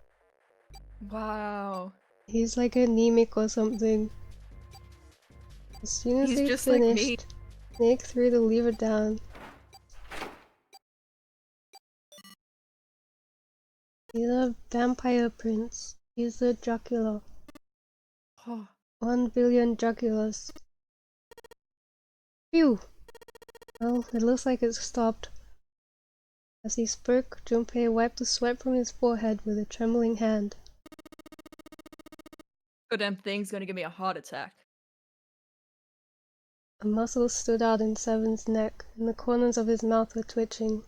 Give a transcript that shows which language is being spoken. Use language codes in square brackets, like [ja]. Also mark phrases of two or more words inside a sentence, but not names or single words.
[en] Wow. He's like anemic or something. As soon as He's they just like me. finished, Snake threw the lever down. He's a vampire prince. He's a jocular. Oh. 1 billion joculars. Phew! Well, it looks like it stopped. As he spoke, Junpei wiped the sweat from his forehead with a trembling hand. Goddamn thing's gonna give me a heart attack. A muscle stood out in Seven's neck, and the corners of his mouth were twitching.